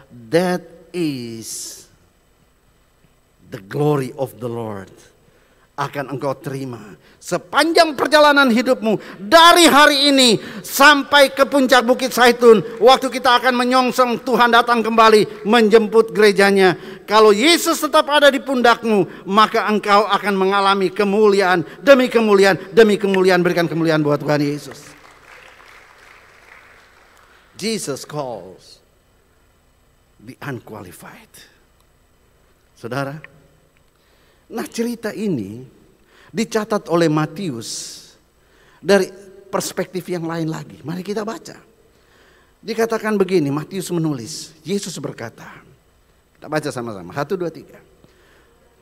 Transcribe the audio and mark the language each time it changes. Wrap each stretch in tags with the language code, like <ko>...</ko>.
<en>That is the glory of the Lord.</en> <id>Akan engkau terima sepanjang perjalanan hidupmu dari hari ini sampai ke puncak Bukit Zaitun, waktu kita akan menyongsong Tuhan datang kembali menjemput gerejanya. Kalau Yesus tetap ada di pundakmu, maka engkau akan mengalami kemuliaan demi kemuliaan demi kemuliaan. Berikan kemuliaan buat Tuhan Yesus.</id> <en>Jesus calls the unqualified.</en> <id>Saudara, nah cerita ini dicatat oleh Matius dari perspektif yang lain lagi. Mari kita baca. Dikatakan begini, Matius menulis, Yesus berkata, kita baca sama-sama, 1, 2, 3.</id>